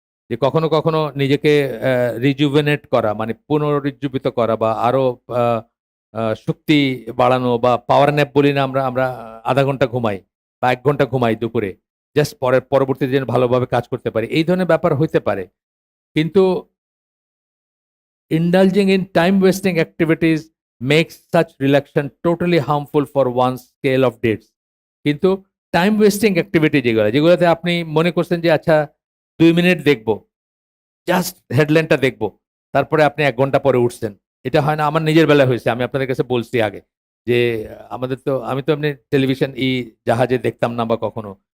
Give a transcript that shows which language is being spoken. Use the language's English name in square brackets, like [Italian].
[Bangla] যে কখনো নিজেকে রিজুভেনেট করা, মানে পুনরুজ্জীবিত করা, বা আরো আ আ শক্তি বাড়ানো, বা পাওয়ার ন্যাপ বলি না আমরা, আমরা ০.৫ ঘন্টা ঘুমাই বা ১ ঘন্টা ঘুমাই দুপুরে। জাস্ট পরবর্তীতে যেন ভালোভাবে কাজ করতে পারি। এই ধরনের ব্যাপার হইতে পারে। কিন্তু [English] indulging in time wasting activities makes such relaxation totally harmful for one's scale of dates. [Bangla] কিন্তু টাইম ওয়েস্টিং অ্যাক্টিভিটি যেগুলোতে আপনি মনে করছেন যে আচ্ছা ২ মিনিট দেখব, জাস্ট হেডলাইনটা দেখব, তারপরে আপনি ১ ঘন্টা পরে উঠছেন। এটা হয় না? আমার নিজের বেলায় হয়েছে। আমি আপনাদের কাছে বলছি আগে যে আমি তো এমনি টেলিভিশন জাহাজে দেখতাম না বা কখনো।